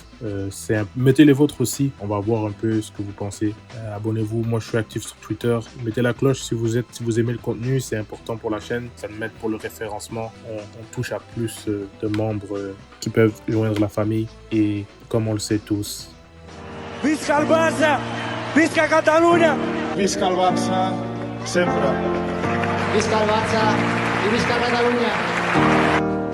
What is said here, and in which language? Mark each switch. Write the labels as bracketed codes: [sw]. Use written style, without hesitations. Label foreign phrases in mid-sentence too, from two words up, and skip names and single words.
[fr] Mettez les vôtres aussi, on va voir un peu ce que vous pensez. Abonnez-vous, moi je suis actif sur Twitter. Mettez la cloche si vous aimez le contenu, c'est important pour la chaîne, ça me met pour le référencement. On touche à plus de membres qui peuvent joindre la famille et comme on le sait tous, [ca] Visca el Barça! Visca Catalunya! Visca el Barça, sempre. Visca el Barça i visca Catalunya!